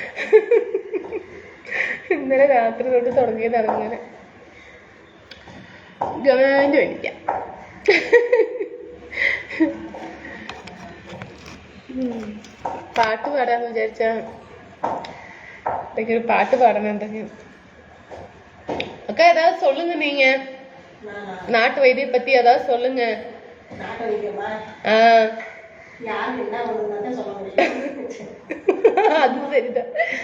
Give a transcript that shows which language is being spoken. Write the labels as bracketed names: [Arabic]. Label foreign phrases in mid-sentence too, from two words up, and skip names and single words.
[Malayalam] ഇന്നലെ രാത്രി തൊട്ട് തുടങ്ങിയതാണ് ഇങ്ങനെ. ഗവൺമെന്റ് മേടിക്കാം. പാട്ട് പാടാന്ന് വിചാരിച്ച [Tamil] ஒரு பாட்டு பாடணும். அக்கா ஏதாவது சொல்லுங்க, நீங்க நாட்டு வைத்தியம் பத்தி ஏதாவது சொல்லுங்க. அது சரிதான்.